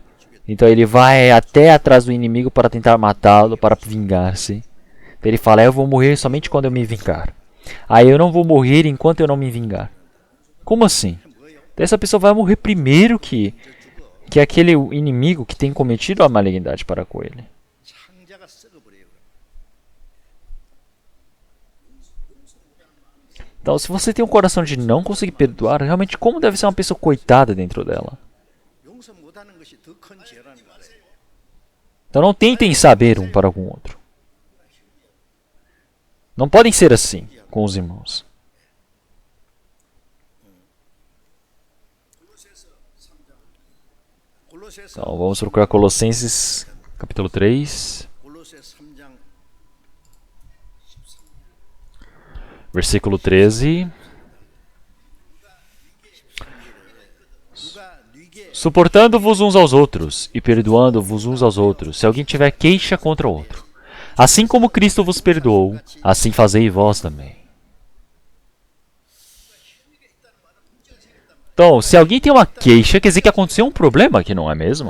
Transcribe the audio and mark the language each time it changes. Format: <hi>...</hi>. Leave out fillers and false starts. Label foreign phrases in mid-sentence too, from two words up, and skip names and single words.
<pt>Então ele vai até atrás do inimigo para tentar matá-lo, para vingar-se. Então ele fala, eu vou morrer somente quando eu me vingar. Eu não vou morrer enquanto eu não me vingar. Como assim? Então, essa pessoa vai morrer primeiro que aquele inimigo que tem cometido a malignidade para com ele.</pt> <ko>창자가 썩어버려요.</ko> <pt>Então, se você tem um coração de não conseguir perdoar, realmente como deve ser uma pessoa coitada dentro dela?</pt> <ko>용서 못하는 것이 더 큰 죄라는 거예요.</ko> <pt>Então não tentem saber um para com o outro. Não podem ser assim com os irmãos.</pt> <ko>골로새서</ko> <pt>Então vamos procurar Colossenses capítulo 3,</pt> <ko>골로새 3장</ko> <pt>versículo 13.</pt> <ko>누가 네게</ko> <pt>Suportando-vos uns aos outros e perdoando-vos uns aos outros, se alguém tiver queixa contra o outro. Assim como Cristo vos perdoou, assim fazei vós também. Então, se alguém tem uma queixa, quer dizer que aconteceu um problema aqui, não é mesmo?</pt>